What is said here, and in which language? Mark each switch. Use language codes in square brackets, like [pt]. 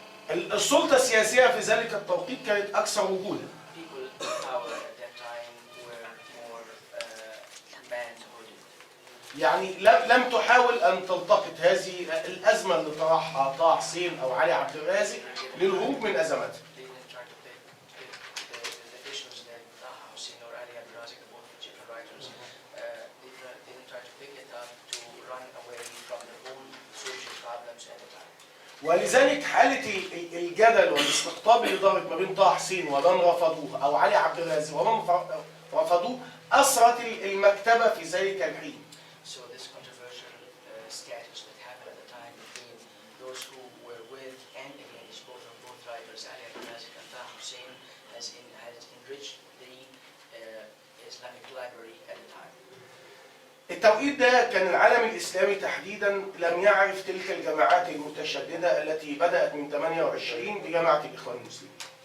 [ar] السلطة السياسية في ذلك التوقيت كانت أكثر وجودا. [en] People in power at that time were more man-hooded. [ar] يعني لم تحاول أن تلتقط هذه الأزمة اللي طرحها طه حسين أو علي عبد الرازق للهروب من أزماتها. [en] They didn't try to pick the issues that Taha Hussein or Ali Abdul Razik, both Egyptian writers, they didn't try to pick it up to run away from their own social problems at the time. [ar] ولذلك حالة الجدل والاستقطاب اللي دارت ما بين طه حسين ومن رفضوه أو علي عبد الرازق ومن رفضوه أثرت المكتبة في ذلك الحين. [en] So this controversial status that happened at the time between those who were with and against both writers, Ali Abdul Razik and Taha Hussein, has enriched the Islamic library at the time. [ar] التوقيت ده كان العالم الإسلامي تحديدا لم يعرف تلك الجماعات المتشددة التي بدأت من 28 بجماعة الإخوان المسلمين.